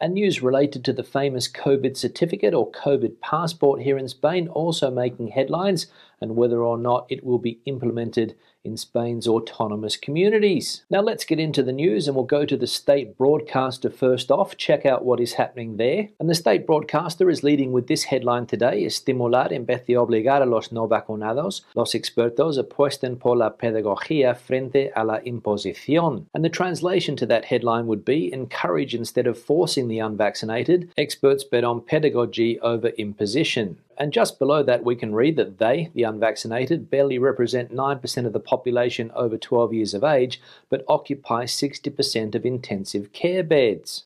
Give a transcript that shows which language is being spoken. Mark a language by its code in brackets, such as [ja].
[en] And news related to the famous COVID certificate or COVID passport here in Spain also making headlines, and whether or not it will be implemented in Spain's autonomous communities. Now let's get into the news, and we'll go to the state broadcaster first off, check out what is happening there. And the state broadcaster is leading with this headline today: [es] estimular en vez de obligar a los no vacunados, los expertos apuestan por la pedagogía frente a la imposición. [en] And the translation to that headline would be: encourage instead of forcing the unvaccinated, experts bet on pedagogy over imposition. And just below that, we can read that they, the unvaccinated, barely represent 9% of the population over 12 years of age, but occupy 60% of intensive care beds.